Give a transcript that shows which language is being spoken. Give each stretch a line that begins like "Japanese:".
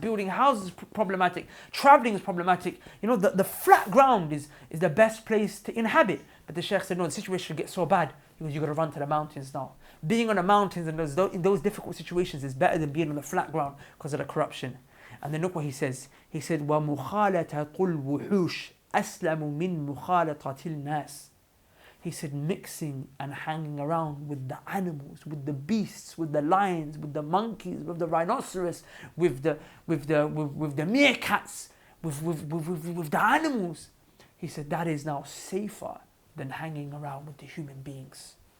English: Building houses is problematic. Traveling is problematic. You know, the flat ground is the best place to inhabit. But the Shaykh said, no, the situation gets so bad because you got to run to the mountains now. Being on the mountains and in those difficult situations is better than being on the flat ground because of the corruption. And then look what he says. He said,
Arabic: وَمُخَالَةَ الْوُحُوشِ أَسْلَمُ مِنْ مُخَالَطَةِ النَّاسِ.
English: He said, mixing and hanging around with the animals, with the beasts, with the lions, with the monkeys, with the rhinoceros, with the meerkats, with the animals. He said, that is now safer than hanging around with the human beings.